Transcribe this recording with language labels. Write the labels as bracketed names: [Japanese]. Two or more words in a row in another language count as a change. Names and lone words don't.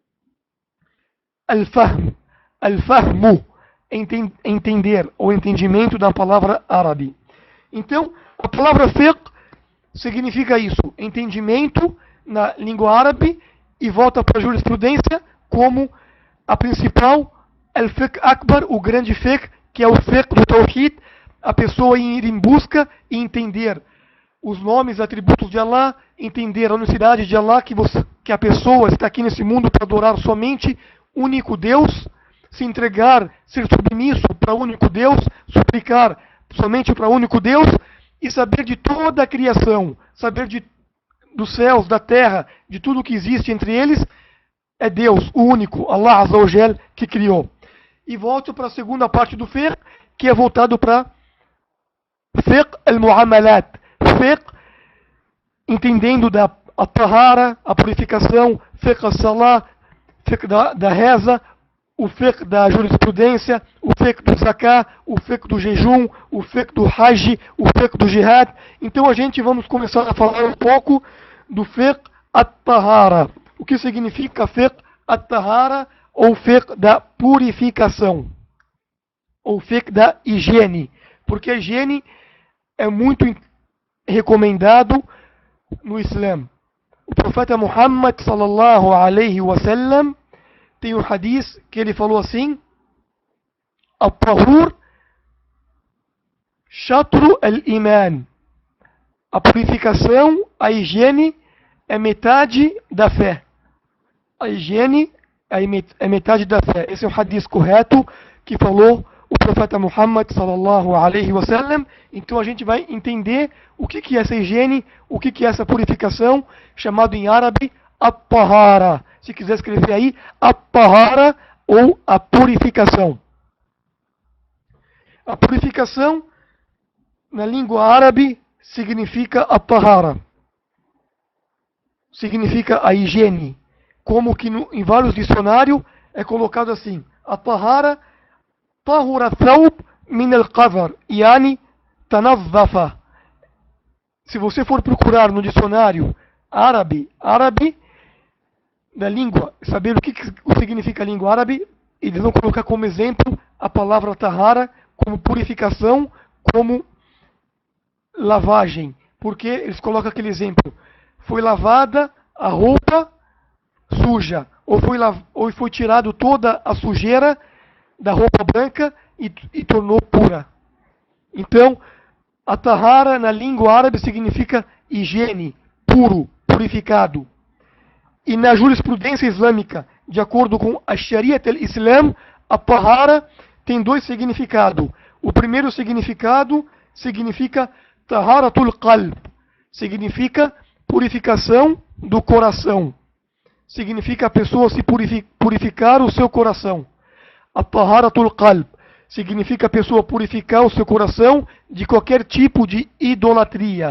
[Portuguese] Al-fahmu, entender, ou entendimento da palavra árabe. Então, a palavra fiqh significa isso, entendimento na língua árabe, e volta para a jurisprudência como a principal, [Arabic] الفقه أكبر, [Portuguese] o grande fiqh, que é o fiqh do tawhid, a pessoa ir em busca e entender os nomes e atributos de Allah, entender a unicidade de Allah, que a pessoa está aqui nesse mundo para adorar somente o único Deus, se entregar, ser submisso para o único Deus, suplicar somente para o único Deus, e saber de toda a criação, saber dos céus, da terra, de tudo que existe entre eles, é Deus, o único, [Arabic] الله عز وجل, [Portuguese] que criou. E volto para a segunda parte do fiqh, que é voltado para [Arabic] فقه المعاملات. [Portuguese] Fiqh, entendendo a tahara, a purificação, [Arabic] فقه الصلاة, [Portuguese] fiqh da reza, o fiqh da jurisprudência, o fiqh do zakah, o fiqh do jejum, o fiqh do hajj, o fiqh do jihad. Então a gente vamos começar a falar um pouco do [Arabic] فقه الطهارة. [Portuguese] O que significa [Arabic] فقه الطهارة, [Portuguese] ou fiqh da purificação, ou fiqh da higiene. Porque a higiene é muito recomendado no Islã. O profeta Muhammad [Arabic] صلى الله عليه وسلم [Portuguese] tem um hadith que ele falou assim: [Arabic] الطهور شطر الإيمان. [Portuguese] A purificação, a higiene é metade da fé. A higiene é metade da fé. Esse é o hadith correto que falou o profeta Muhammad [Arabic] صلى الله عليه وسلم. [Portuguese] Então a gente vai entender o que é essa higiene, o que é essa purificação, chamado em árabe at-tahara. Se quiser escrever aí, at-tahara, ou a purificação. A purificação, na língua árabe, significa at-tahara. Significa a higiene. Como que em vários dicionários é colocado assim: [Arabic] الطهارة طهر ثوب من القذر، يعني تنظف. [Portuguese] Se você for procurar no dicionário árabe da língua, saber o que significa a língua árabe, eles vão colocar como exemplo a palavra tahara, como purificação, como lavagem. Porque eles colocam aquele exemplo: foi lavada a roupa suja, ou foi tirado toda a sujeira da roupa branca e tornou pura. Então, a tahara na língua árabe significa higiene, puro, purificado. E na jurisprudência islâmica, de acordo com a [Arabic] شريعة الإسلام, [Portuguese] a tahara tem dois significados. O primeiro significado significa [Arabic] طهارة القلب [Portuguese] significa purificação do coração. Significa a pessoa se purificar o seu coração. A [Arabic] طهارة القلب [Portuguese] significa a pessoa purificar o seu coração de qualquer tipo de idolatria.